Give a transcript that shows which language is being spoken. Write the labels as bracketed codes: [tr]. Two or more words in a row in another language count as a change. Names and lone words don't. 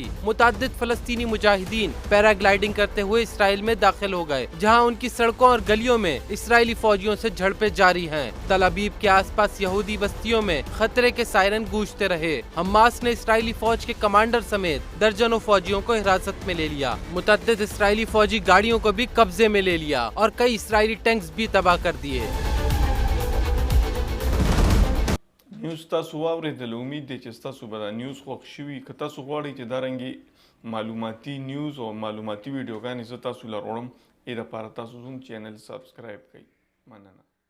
[ur] متعدد فلسطینی مجاہدین پیراگلائڈنگ کرتے ہوئے اسرائیل میں داخل ہو گئے، جہاں ان کی سڑکوں اور گلیوں میں اسرائیلی فوجیوں سے جھڑپیں جاری ہیں. تل ابیب کے آس پاس یہودی بستیوں میں خطرے کے سائرن گونجتے رہے. حماس نے اسرائیلی فوج کے کمانڈر سمیت درجنوں فوجیوں کو حراست میں لے لیا. متعدد اسرائیلی فوجی گاڑیوں کو بھی قبضے میں لے لیا اور کئی اسرائیلی ٹینکس بھی تباہ کر دیے. [ps] نیوز تاسو واورېدل امید دی چې ستاسو به دا نیوز خوښ شوي که تاسو غواړئ چې دارنګې معلوماتي نیوز او معلوماتي ویډیوګانې زه تاسو له وړم دې دپاره تاسو زموږ چینل سبسکرایب کړئ مننه